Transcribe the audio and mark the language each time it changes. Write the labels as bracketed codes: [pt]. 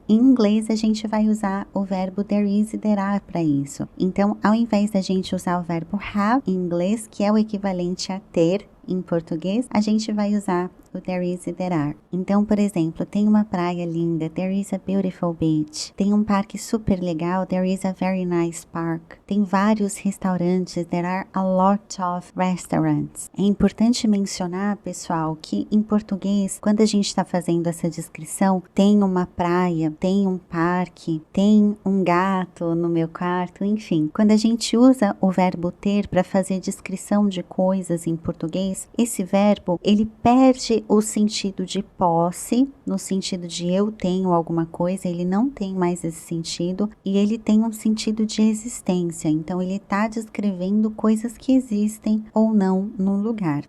[pt] Em inglês a gente vai usar o verbo there is e there are para isso. Então, ao invés da gente usar o verbo have em inglês, que é o equivalente a ter em português, a gente vai usar o there is e there are. Então, por exemplo, tem uma praia linda, [en] there is a beautiful beach. [pt] Tem um parque super legal, [en] there is a very nice park. [pt] Tem vários restaurantes, [en] there are a lot of restaurants. [pt] É importante mencionar, pessoal, que em português, quando a gente está fazendo essa descrição, tem uma praia, tem um parque, tem um gato no meu quarto, enfim. Quando a gente usa o verbo ter para fazer descrição de coisas em português, esse verbo, ele perde o sentido de posse, no sentido de eu tenho alguma coisa, ele não tem mais esse sentido, e ele tem um sentido de existência, então ele está descrevendo coisas que existem ou não no lugar.